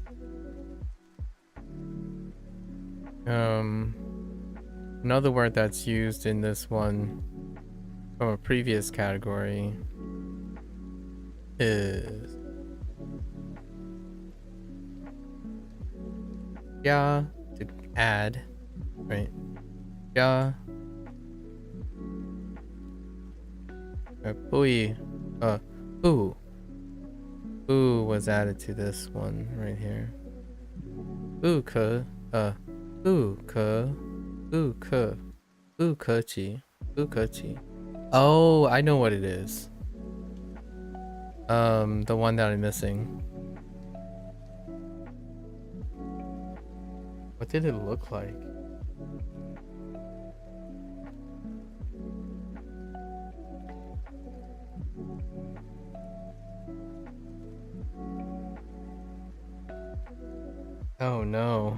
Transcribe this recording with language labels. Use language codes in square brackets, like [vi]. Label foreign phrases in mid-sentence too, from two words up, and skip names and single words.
[en] Another word that's used in this one from a previous category is yeah, to add, right? Yeah. Bui, boo. Boo was added to this one right here. Boo ke, boo ke, boo ke, boo kechi, boo kechi. Oh, I know what it is. The one that I'm missing. What did it look like? Oh no.